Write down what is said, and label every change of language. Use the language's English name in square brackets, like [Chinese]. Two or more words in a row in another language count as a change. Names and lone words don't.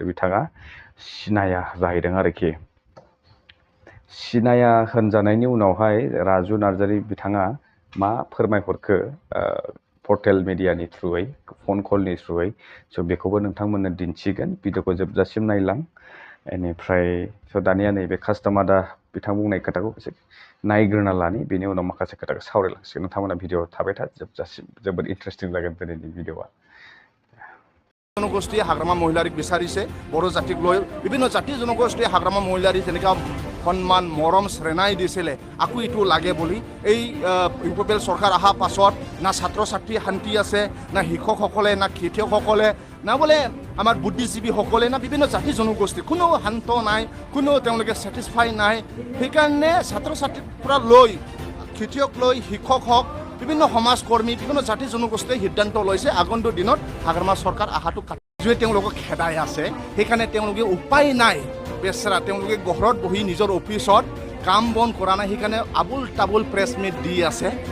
[Bodo] बिथाङा सिनाया जाहैदों आरोखि सिनाया होनजानायनि उनावहाय राजु नार्जारी बिथाङा मा फोरमायहरखो पर्टेल मिडियानि थ्रुयै फन कलनि थ्रुयै स' बेखौबो नोंथांमोननो दिन्थिगोन भिडिअखौ जोबजासिम नायलां बेनिफ्राय स' दानिया नैबे कास्टमादा बिथां बुंनाय खोथाखौ एसे नायग्रोना लानि बेनि उनाव माखासे खोथाखौ सावरायलांसिगोन नोंथांमोना भिडिअ थाबाय था जोबजासिम जोबोद इन्टारेस्टिं जागोन दिनैनि भिडिअआ [Assamese] জনগোষ্ঠীয়ে হাগ্ৰামা মহিলাৰীক বিচাৰিছে বড়ো জাতিক লৈ বিভিন্ন জাতি জনগোষ্ঠীয়ে হাগ্ৰামা মহিলাৰী তেনেকুৱা সন্মান মৰম শ্ৰেণাই দিছিলে আকৌ ইটো লাগে বুলি এই UPPL চৰকাৰ অহা পাছত না ছাত্ৰ ছাত্ৰী শান্তি আছে না শিক্ষকসকলে না খেতিয়কসকলে না বোলে আমাৰ বুদ্ধিজীৱীসকলে না বিভিন্ন জাতি জনগোষ্ঠী কোনো শান্ত নাই কোনো তেওঁলোকে ছেটিছফাই নাই সেইকাৰণে ছাত্ৰ ছাত্ৰীৰ পৰা লৈ খেতিয়ক লৈ শিক্ষক হওক বিভিন্ন সমাজকৰ্মী বিভিন্ন জাতি জনগোষ্ঠীয়ে সিদ্ধান্ত লৈছে আগন্তুক দিনত হাগ্ৰামা চৰকাৰ আহাটো কাটিয়ে তেওঁলোকক খেদাই আছে সেইকাৰণে তেওঁলোকে উপায় নাই বেচেৰা তেওঁলোকে ঘৰত বহি নিজৰ অফিচত কাম বন কৰা নাই সেইকাৰণে আবুল তাবুল [English] press meet [Assamese] দি আছে